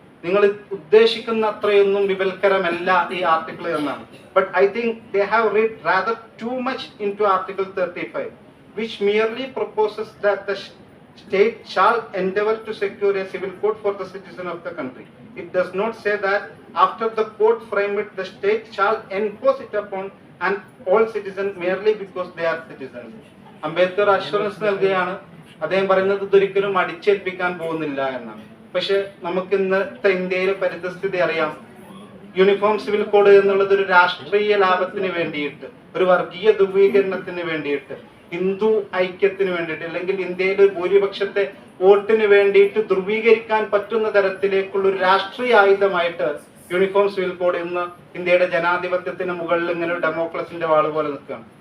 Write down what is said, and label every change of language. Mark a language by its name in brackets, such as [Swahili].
[Malayalam] നിങ്ങൾ ഉദ്ദേശിക്കുന്ന അത്രയൊന്നും വിപൽക്കരമല്ല ഈ ആർട്ടിക്കിൾ എന്നാണ്. [English] But I think they have read rather too much into article 35 which merely proposes that the state shall endeavor to secure a civil code for the citizen of the country. It does not say that after the code framed the state shall enforce it upon and all citizens merely because they are citizens. [Malayalam] Ambedkar assurance നൽകുകയാണ്. അദ്ദേഹം പറയുന്നത് ഇതൊരിക്കലും അടിച്ചേൽപ്പിക്കാൻ പോകുന്നില്ല എന്നാണ്. പക്ഷെ നമുക്ക് ഇന്നത്തെ ഇന്ത്യയിലെ പരിതസ്ഥിതി അറിയാം. യൂണിഫോം സിവിൽ കോഡ് എന്നുള്ളത് ഒരു രാഷ്ട്രീയ ലാഭത്തിന് വേണ്ടിയിട്ട്, ഒരു വർഗീയ ധ്രുവീകരണത്തിന് വേണ്ടിയിട്ട്, ഹിന്ദു ഐക്യത്തിന് വേണ്ടിയിട്ട്, അല്ലെങ്കിൽ ഇന്ത്യയിലെ ഭൂരിപക്ഷത്തെ വോട്ടിന് വേണ്ടിയിട്ട് ധ്രുവീകരിക്കാൻ പറ്റുന്ന തരത്തിലേക്കുള്ള ഒരു രാഷ്ട്രീയ ആയുധമായിട്ട് യൂണിഫോം സിവിൽ കോഡ് ഇന്ന് ഇന്ത്യയുടെ ജനാധിപത്യത്തിന് മുകളിൽ ഇങ്ങനെ ഒരു ഡെമോക്രസിന്റെ വാള് പോലെ നിൽക്കുകയാണ്.